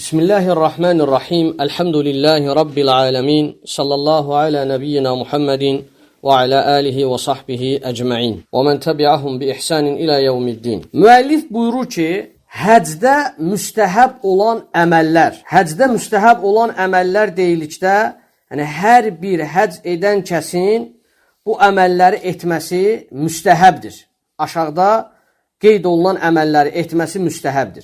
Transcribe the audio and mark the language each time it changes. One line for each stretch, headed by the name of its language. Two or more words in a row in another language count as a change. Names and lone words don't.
Arabic: بسم الله الرحمن الرحيم. الحمد لله رب العالمين. صلى الله على نبينا محمد وعلى آله وصحبه أجمعين. ومن تبعهم بإحسان إلى يوم الدين.
Azerbaijani: Müellif buyurur ki, həcdə müstəhəb olan əməllər. Həcdə müstəhəb olan əməllər deyilikdə, yəni hər bir həcc edən kəsin bu əməlləri etməsi müstəhəbdir. Aşağıda qeyd olunan əməlləri etməsi müstəhəbdir.